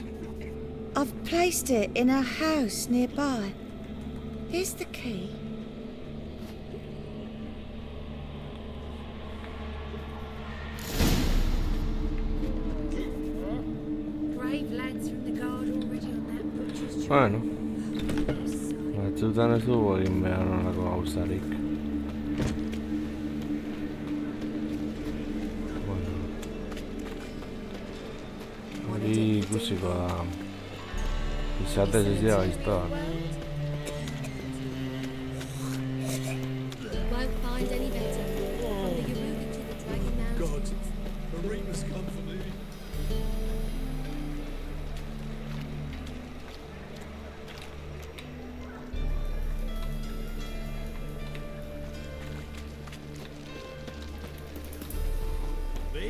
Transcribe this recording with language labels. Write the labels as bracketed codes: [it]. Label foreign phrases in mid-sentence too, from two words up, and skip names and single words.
[en] I've placed it in a house nearby. Here's the key. Brave lads from the guard already on that butcher's tree. [eu] Bueno. Batzutan ez dugu egin behar honako gauzarik. Bueno. Hori ikusiko da. Izatez ez dira gaiztoak. [en] Won't find any better. From the Yaruga to the Dragon Mountains. God, Arena's come for me. Me?